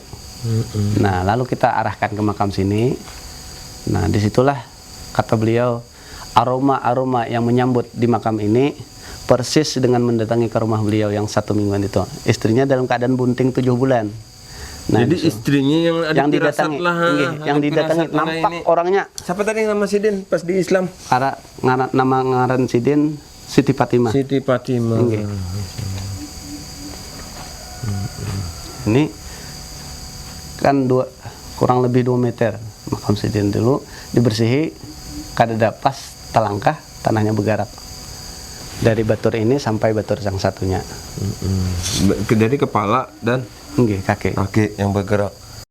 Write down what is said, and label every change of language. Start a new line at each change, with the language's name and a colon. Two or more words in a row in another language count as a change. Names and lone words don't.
Indonesian: Nah, lalu kita arahkan ke makam sini. Nah, disitulah kata beliau aroma-aroma yang menyambut di makam ini persis dengan mendatangi ke rumah beliau yang 1 mingguan itu. Istrinya dalam keadaan bunting 7 bulan. Nah, jadi istrinya yang didatangi, lah, yang didatangi nampak ini. Orangnya. Siapa tadi nama Sidin pas di Islam? Nama ngaran Sidin Siti Fatimah. Siti Fatimah.
Banjar: Ini kan kurang lebih 2 meter makam Sidin dulu dibersihi, kada pas telangkah tanahnya bergerak dari batur ini sampai batur yang satunya.
Indonesian: Dari kepala dan kaki yang bergerak.